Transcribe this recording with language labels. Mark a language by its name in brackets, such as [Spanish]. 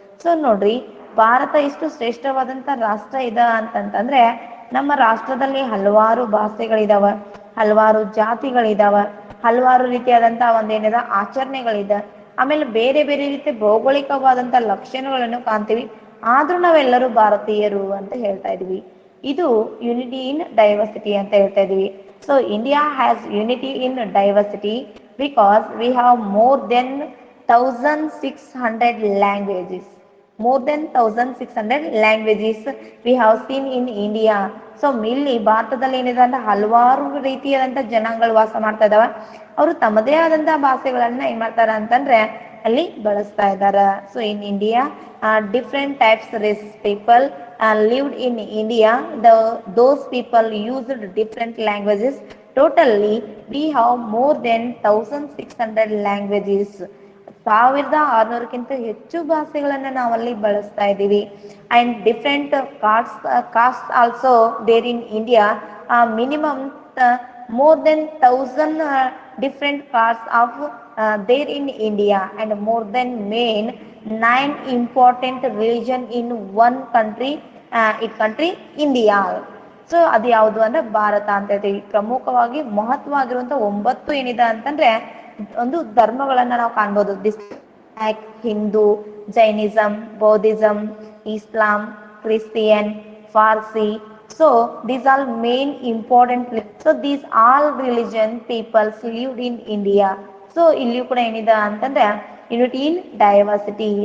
[Kannada] So ನೋಡ್ರಿ, ಭಾರತ ಎಷ್ಟು ಶ್ರೇಷ್ಠವಾದಂತ ರಾಷ್ಟ್ರ ಇದೆ ಅಂತಂತಂದ್ರೆ ನಮ್ಮ ರಾಷ್ಟ್ರದಲ್ಲಿ ಹಲವಾರು ಭಾಷೆಗಳಿದಾವ, ಹಲವಾರು ಜಾತಿಗಳಿದಾವ, ಹಲವಾರು ರೀತಿಯಾದಂತಹ ಒಂದೇನಿದೆ ಆಚರಣೆಗಳಿದೆ, ಆಮೇಲೆ ಬೇರೆ ಬೇರೆ ರೀತಿಯ ಭೌಗೋಳಿಕವಾದಂತಹ ಲಕ್ಷಣಗಳನ್ನು ಕಾಣ್ತೀವಿ. ಆದ್ರೂ ನಾವೆಲ್ಲರೂ ಭಾರತೀಯರು ಅಂತ ಹೇಳ್ತಾ ಇದೀವಿ. ಇದು [English] unity in diversity [Kannada] ಅಂತ ಹೇಳ್ತಾ ಇದೀವಿ. [English] So India has unity in diversity because we have more than 1600 languages. more than 1600 languages we have seen in India. [Kannada] So ಇಲ್ಲಿ ಭಾರತದಲ್ಲಿ ಏನಿದೆ ಅಂದ್ರೆ ಹಲವಾರು ರೀತಿಯಾದಂತ ಜನಾಂಗಗಳು ವಾಸ ಮಾಡ್ತಾ ಇದಾವ. ಅವರು ತಮ್ಮದೇ ಆದಂತಹ ಭಾಷೆಗಳನ್ನ ಏನ್ ಮಾಡ್ತಾರ ಅಂತಂದ್ರೆ ಅಲ್ಲಿ ಬಳಸ್ತಾ ಇದಾರ. [English] So in India different types race people lived in India. Those people used different languages. Totally we have more than 1600 languages. [Kannada] 1600ಕ್ಕಿಂತ ಹೆಚ್ಚು ಭಾಷೆಗಳನ್ನ ನಾವಲ್ಲಿ ಬಳಸ್ತಾ ಇದ್ದೀವಿ. [English] And different caste also there in India. Minimum more than 1000 different castes of there in India, and more than 9 important religion in one country, country India. [Kannada] So ಅದು ಯಾವುದು ಅಂದ್ರೆ ಭಾರತ ಅಂತ ಹೇಳ್ತೀವಿ. ಪ್ರಮುಖವಾಗಿ ಮಹತ್ವವಾಗಿರುವಂತ 9 ಏನಿದೆ ಅಂತಂದ್ರೆ ಒಂದು ಧರ್ಮಗಳನ್ನ ನಾವು ಕಾಣ್ಬೋದು. [English] This like Hindu, Jainism, Buddhism, Islam, Christian, Parsi. So these are main important. So these all religion peoples lived in India. [Kannada] So ಇಲ್ಲಿ ಕೂಡ ಏನಿದೆ ಅಂತಂದ್ರೆ [English] Unity in diversity.